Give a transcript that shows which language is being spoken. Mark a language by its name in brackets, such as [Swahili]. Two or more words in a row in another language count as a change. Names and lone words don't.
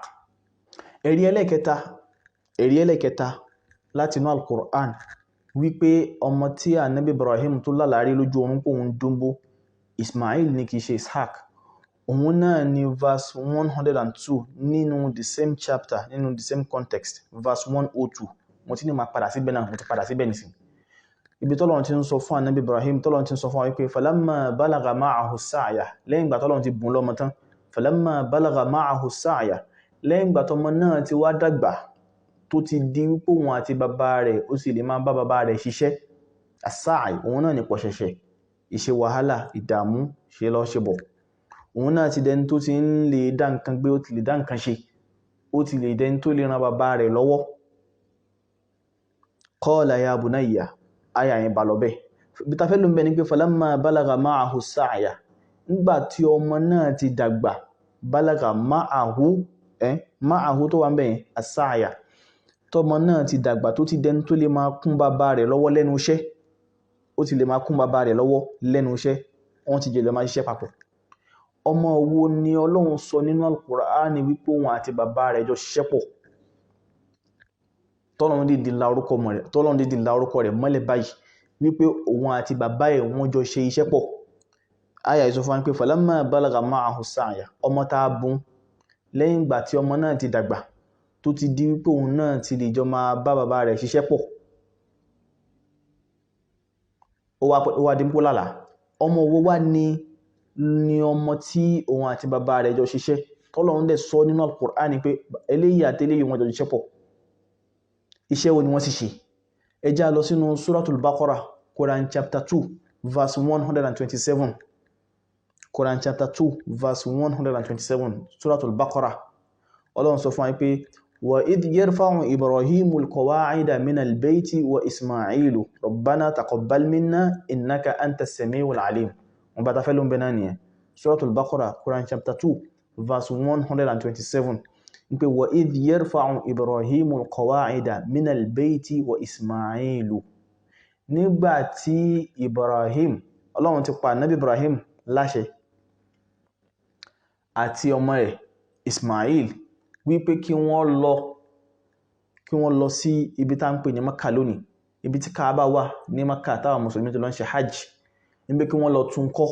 [Yoruba] Ẹ̀rí ẹlẹ́ẹ̀kẹta láti inú al-Qur'an wípé ọmọ tí ànábì Ibrahim tó lálàrí lójú orun pé òun dúnbò Ismail ni, kìí ṣe Ishaq. Òun náà ni verse 102 nínú [English] the same chapter, [Yoruba] nínú [English] the same context, [Yoruba] verse 102. Mo ti ní máa padà síbẹ̀ náà, mo ti padà síbẹ̀ nísìn. Ibi tọ́lọ́run ti ń sọ fún ànábì Ibrahim, tọ́lọ́run ti ń sọ fún wa wípé [Arabic] فلما بلغ معه السعي, [Yoruba] lẹ́yìn ìgbà tọ́lọ́run ti bùn lọ́mọ tán, [Arabic] فلما بلغ معه السعي, [Yoruba] lẹ́yìn ìgbà tọ́mọ náà ti wá dàgbà tó ti di wípé òun àti bàbá rẹ̀ ó sì lè máa bá bàbá rẹ̀ ṣiṣẹ́. As-sa'i òun náà ni pọ̀ṣẹ̀ṣẹ̀, ìṣe wàhálà, ìdààmú, ṣe lọ ṣe bọ̀. Òun náà ti dẹni tó ti ń lè dá nǹkan gbé, ó ti lè dá nǹkan ṣe, ó ti lè dẹni tó lè ran bàbá rẹ̀ lọ́wọ́. [Arabic] قال يا بني, [Yoruba] aya yẹn bá lọ bẹ́ẹ̀. Bí ta fẹ́ ló ń bẹ ní pé [Arabic] فلما بلغ معه السعي, [Yoruba] nígbà tí ọmọ náà ti dàgbà, [Arabic] بلغ معه [Yoruba] tó wà ń bẹ yẹn as-sa'ya, tọmọ náà ti dàgbà tó ti dẹni tó lè máa kún bàbá rẹ̀ lọ́wọ́ lẹ́nu iṣẹ́, ó ti lè máa kún bàbá rẹ̀ lọ́wọ́ lẹ́nu iṣẹ́, wọ́n ti jẹ́ lọ máa ṣiṣẹ́ papọ̀. Ọmọ wo ni Ọlọ́run sọ nínú al-Qur'an wípé òun àti bàbá rẹ̀ jọ ṣiṣẹ́ pọ̀? Tọ́lọ́run dídì la orúkọ rẹ̀ mọ́lẹ̀ báyìí wípé òun àti bàbá ẹ̀ wọ́n jọ ṣe iṣẹ́ pọ̀. Aya yìí sọ fún wa pé [Arabic] فلما بلغ معه السعي, [Yoruba] ọmọ tá a bùn lẹ́yìn ìgbà tí ọmọ náà ti dàgbà tó ti di wípé òun náà ti lè jọ máa bá bàbá rẹ̀ ṣiṣẹ́ pọ̀. Ó wá di pó lálàá. Ọmọ wo wá ni ọmọ tí òun àti bàbá rẹ̀ jọ ṣiṣẹ́? Tọ́lọ́run dẹ̀ sọ nínú al-Qur'an pé eléyìí àti eléyìí wọ́n jọ ṣiṣẹ́ pọ̀. Iṣẹ́ wo ni wọ́n sì ṣe? Ẹ já lọ sínú Suratul Baqarah, Quran chapter 2, verse 127. [English] Quran chapter 2, verse 127, Suratul Baqarah. [Yoruba] Ọlọ́run sọ fún wa pé [Arabic] وإذ يرفع إبراهيم القواعد من البيت وإسماعيل ربنا تقبل منا إنك أنت السميع العليم. [Yoruba] Wọ́n bá ta fẹ́ ló ń bẹ náà nìyẹn. [English] Suratul Baqarah, Quran chapter 2, verse 127. [Arabic] Pé وإذ يرفع إبراهيم القواعد من البيت وإسماعيل. [Yoruba] Nígbà tí Ibrahim, Ọlọ́run ti pa Nabi Ibrahim láṣẹ àti ọmọ rẹ̀ Ismail wípé kí wọ́n lọ sí ibi tá ń pè ní Makkah lónìí, ibi tí Kaaba wà ní Makkah táwọn mùsùlùmí tó lọ ń ṣe hajj, níbi kí wọ́n lọ tún kọ́.